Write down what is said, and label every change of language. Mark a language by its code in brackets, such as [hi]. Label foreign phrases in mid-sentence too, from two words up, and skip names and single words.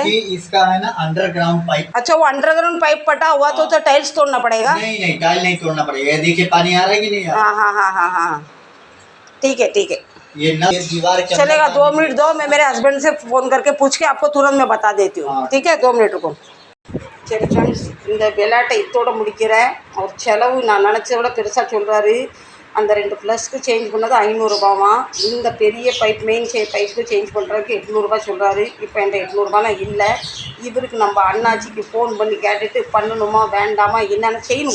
[hi] क्योंकि इसका है ना [en] underground pipe. [hi] अच्छा, वो [en] underground pipe [hi] फटा हुआ तो टाइल्स तोड़ना पड़ेगा? नहीं, टाइल नहीं तोड़ना पड़ेगा। ये देखिए पानी आ रहा है कि नहीं आ रहा? हाँ, ठीक है। ये दीवार के चलेगा, अंदर 2 मिनट दो, मैं मेरे हस्बैंड से फ़ोन करके पूछ के आपको तुरंत मैं बता देती हूँ। हाँ। ठीक है, 2 मिनट रुको. [ta] சரி ஃப்ரெண்ட்ஸ், இந்த விளையாட்டை இத்தோடு முடிக்கிறேன். அவர் செலவு நான் நினச்சத விட பெருசாக சொல்கிறாரு. அந்த 2 ப்ளஸ்க்கு சேஞ்ச் பண்ணது 500 ரூபாவா. இந்த பெரிய பைப் [en] main pipe [ta] சேஞ்ச் பண்ணுறதுக்கு 800 ரூபாய் சொல்கிறாரு. இப்போ என்கிட்ட 800 ரூபாலாம் இல்லை. இவருக்கு நம்ம அண்ணாச்சிக்கு ஃபோன் பண்ணி கேட்டுட்டு பண்ணணுமா வேண்டாமா என்னென்ன செய்யணும்.